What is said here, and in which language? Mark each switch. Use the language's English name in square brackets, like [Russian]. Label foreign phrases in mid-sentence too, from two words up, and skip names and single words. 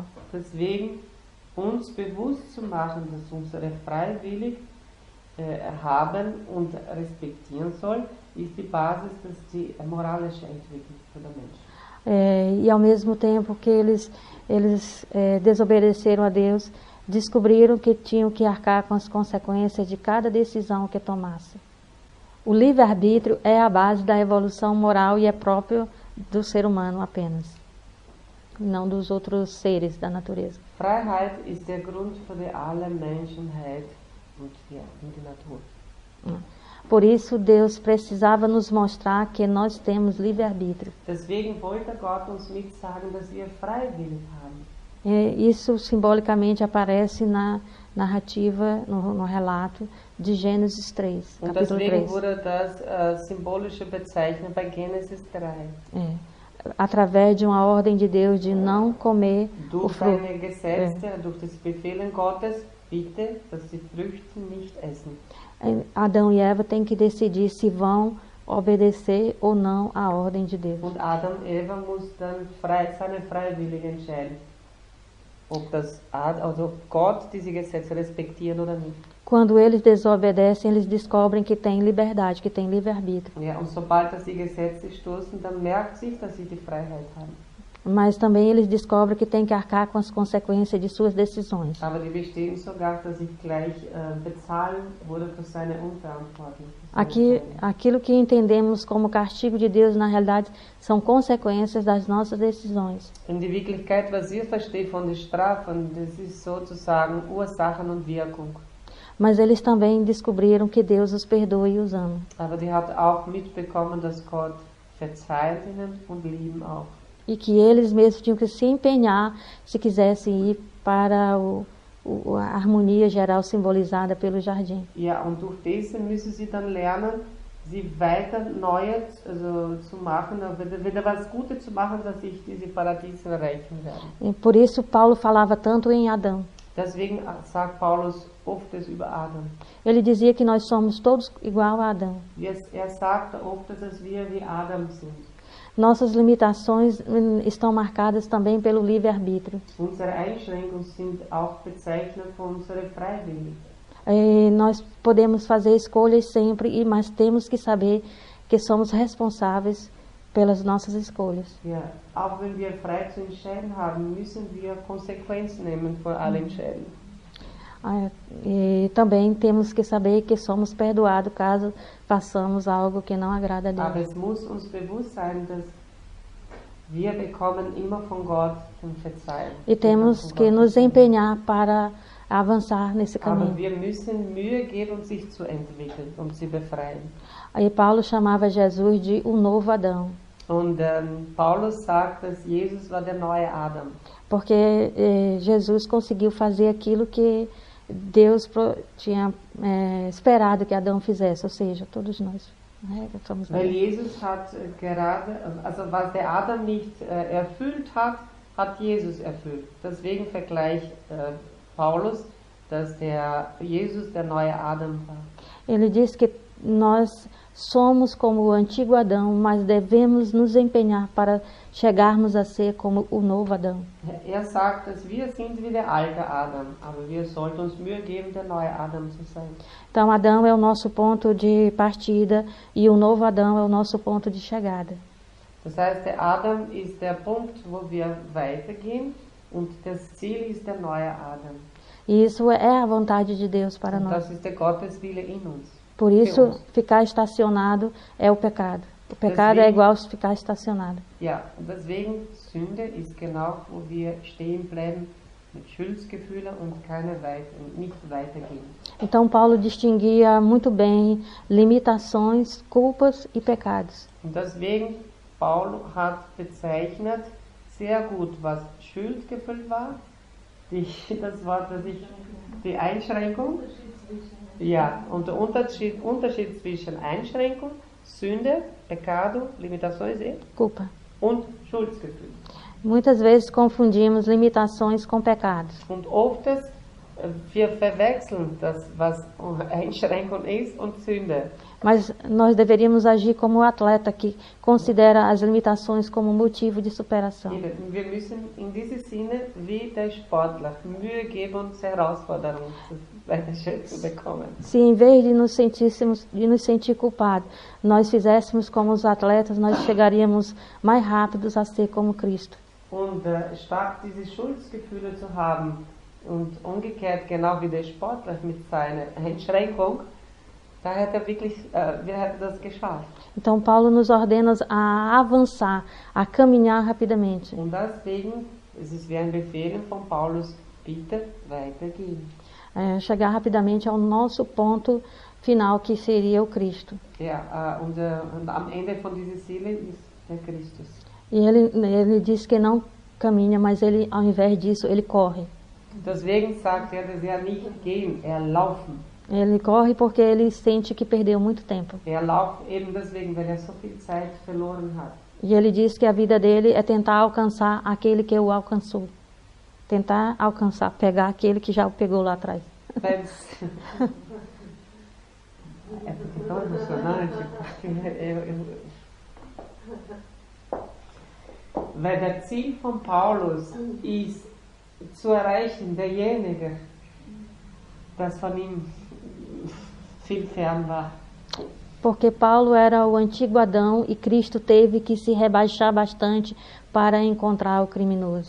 [German] Deswegen uns bewusst zu machen, dass unsere freiwillig haben und respektieren soll, ist die Basis die moralische Entwicklung für den Menschen. [Portuguese] E ao mesmo tempo que eles desobedeceram a Deus, descobriram que tinham que arcar com as consequências de cada decisão que tomassem. O livre-arbítrio é a base da evolução moral e é próprio do ser humano apenas, não dos outros seres da natureza. [German] Freiheit ist der Grund für alle Menschheit und die Natur. [Portuguese] Por isso, Deus precisava nos mostrar que nós temos livre-arbítrio. [German] Deswegen wollte Gott uns mit sagen, dass wir freiwillig haben. [Portuguese] Isso simbolicamente aparece na narrativa, no relato de Gênesis 3, [German] Und [Portuguese] capítulo [German] deswegen 3. wurde das symbolische bezeichnet bei Genesis 3. [Portuguese] através de uma ordem de Deus de não comer o [German] Durch [Portuguese] fruto. [German] seine Gesetze, durch das Befehlen Gottes, bitte, dass die Früchte nicht essen. [Portuguese] Adão e Eva têm que decidir se vão obedecer ou não à ordem de Deus. [German] Und Adam und Eva muss dann seine freiwillig entscheiden, ob Gott diese Gesetze respektieren oder nicht. [Portuguese] Quando eles desobedecem, eles descobrem que têm liberdade, que têm livre-arbítrio. [German] Ja, und sobald dass die Gesetze stoßen, dann merkt sich, dass sie die Freiheit haben. [Portuguese] Mas também eles descobrem que têm que arcar com as consequências de suas decisões. [German] Aber die verstehen sogar, dass ich gleich bezahlen wurde für seine Unverantwortlichkeit. [Portuguese] Aquilo que entendemos como castigo de Deus, na realidade, são consequências das nossas decisões. [German] In die Wirklichkeit, was ihr versteht von den Strafen, das ist sozusagen Ursachen und Wirkung. [Portuguese] Mas eles também descobriram que Deus os perdoa e os ama. [German] Aber die hat auch mitbekommen, dass Gott verzeiht ihnen und lieben auch. [Portuguese] E que eles mesmos tinham que se empenhar se quisessem ir para a harmonia geral simbolizada pelo jardim. [German] Ja, und durch das müssen sie dann lernen, sie weiter Neues zu machen, wieder was Gutes zu machen, dass sich diese Paradiese erreichen werden. [Portuguese] E por isso Paulo falava tanto em Adão. [German] Deswegen sagt Paulus oft es über Adam. [Portuguese] Ele dizia que nós somos todos igual a Adão. [German] Sagt oft, dass wir wie Adam sind. [Portuguese] Nossas limitações estão marcadas também pelo livre-arbítrio. [German] Unsere Einschränkungen sind auch bezeichnet von unserer Freiwilligkeit. [Portuguese] Nós podemos fazer escolhas sempre, mas temos que saber que somos responsáveis pelas nossas escolhas. [German] Ja, auch wenn wir frei zu entscheiden haben, müssen wir Konsequenzen nehmen für alle Entscheidungen. [Portuguese] E também temos que saber que somos perdoados caso façamos algo que não agrada a Deus. [German] Aber es muss uns bewusst sein, dass wir bekommen immer von Gott den Verzeihung. [Portuguese] E temos que nos empenhar para avançar nesse caminho. [German] Aber wir müssen Mühe geben, sich zu entwickeln, se befreien. [Portuguese] Aí Paulo chamava Jesus de o novo Adão. [German] Und Paulus sagt, dass Jesus war der neue Adam. [Portuguese] Porque Jesus conseguiu fazer aquilo que Deus tinha esperado que Adão fizesse, ou seja, todos nós. Somos [German] Weil Jesus hat gerade, also was der Adam nicht erfüllt hat, hat Jesus erfüllt. Deswegen vergleicht Paulus, dass der Jesus der neue Adam war. [Portuguese] Ele diz que nós somos como o antigo Adão, mas devemos nos empenhar para chegarmos a ser como o novo Adão. [German] Sagt, dass wir sind wie der alte Adam, aber wir sollten uns Mühe geben, der neue Adam zu sein. [Portuguese] Então Adão é o nosso ponto de partida e o novo Adão é o nosso ponto de chegada. [German] Das heißt, der Adam ist der Punkt, wo wir weitergehen, und das Ziel ist der neue Adam. [Portuguese] E isso é a vontade de Deus para nós. [German] Das ist der Gotteswille in uns. [Portuguese] Por isso, ficar estacionado é o pecado. O pecado é igual a ficar estacionado. [German] Ja, deswegen Sünde ist genau, wo wir stehen bleiben mit Schuldgefühlen und nicht weitergehen. [Portuguese] Então Paulo distinguia muito bem limitações, culpas e pecados. [German] Und deswegen Paul hat bezeichnet sehr gut, was Schuldgefühl war, das Wort, die Einschränkung. Ja, und der Unterschied zwischen Einschränkung, Sünde, [Portuguese] Pecado, limitações culpa [German] und Schuldgefühl. [Portuguese] Muitas vezes confundimos limitações com pecados. [German] Und oft wir verwechseln das, was Einschränkung ist, und Sünde. [Portuguese] Mas nós deveríamos agir como o atleta que considera as limitações como motivo de superação. [German] Wir müssen in diesem Sinne wie der Sportler Mühe geben, uns Herausforderungen zu bekommen. [Portuguese] Se em vez de nos sentir culpados, nós fizéssemos como os atletas, nós chegaríamos mais rápidos a ser como Cristo. [German] Und statt diese Schuldgefühle zu haben und umgekehrt genau wie der Sportler mit seiner Einschränkung, da hätte wir hätten das geschafft. [Portuguese] Então Paulo nos ordena a avançar, a caminhar rapidamente. [German] Und deswegen ist es wie ein Befehl von Paulus, bitte weitergehen. [Portuguese] Chegar rapidamente ao nosso ponto final, que seria o Cristo. [German] Ja, und am Ende von dieser Ziele ist der Christus. [Portuguese] E ele diz que não caminha, mas ele, ao invés disso, ele corre. [German] Deswegen sagt dass nicht gehen, laufen. [Portuguese] Ele corre porque ele sente que perdeu muito tempo. [German] Lauft eben deswegen, weil so viel Zeit verloren hat. [Portuguese] E ele diz que a vida dele é tentar alcançar aquele que o alcançou. Tentar alcançar, pegar aquele que já o pegou lá atrás. É porque tão emocionante. [German] Weil der Ziel von Paulus ist, zu erreichen, derjenige, das von ihm viel fern war. [Portuguese] Porque Paulo era o antigo Adão e Cristo teve que se rebaixar bastante para encontrar o criminoso.